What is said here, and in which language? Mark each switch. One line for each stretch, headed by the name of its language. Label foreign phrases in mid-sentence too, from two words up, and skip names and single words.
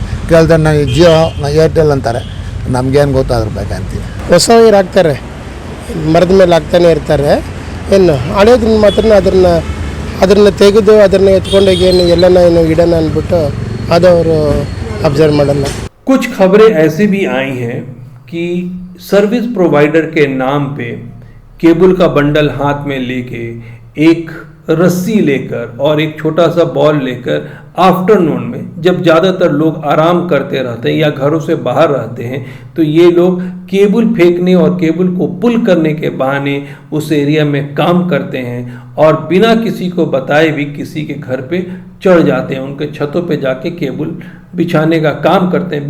Kannada: ಕೇಳ್ತಾರೆ ನಾನು ಜಿಯೋ, ನಾನು ಏರ್ಟೆಲ್ ಅಂತಾರೆ. ನಮಗೇನು ಗೊತ್ತಾದ್ರು ಬೇಕಂತೀವಿ. ಹೊಸ ವೈರ್ ಹಾಕ್ತಾರೆ, ಮರದ ಮೇಲೆ ಹಾಕ್ತಾನೆ ಇರ್ತಾರೆ. ಏನು ಹಳೇದನ್ನ ಮಾತ್ರ ಅದನ್ನು ತೆಗೆದು ಅದನ್ನು ಎತ್ಕೊಂಡೋಗಿ ಏನು ಇಡೋಣ ಅಂದ್ಬಿಟ್ಟು ಅದು ಅವರು ಅಬ್ಸರ್ವ್ ಮಾಡಲ್ಲ.
Hindi: कुछ खबरें ऐसी भी आई हैं कि
English: service provider
Hindi: के नाम पे केबल का बंडल हाथ में लेके एक रस्सी लेकर और एक छोटा सा बॉल लेकर आफ्टरनून में जब ज़्यादातर लोग आराम करते रहते हैं या घरों से बाहर रहते हैं, तो ये लोग केबल फेंकने और केबल को पुल करने के बहाने उस एरिया में काम करते हैं और बिना किसी को बताए भी किसी के घर पे चढ़ जाते हैं, उनके छतों पे जाके केबल बिछाने का काम करते हैं।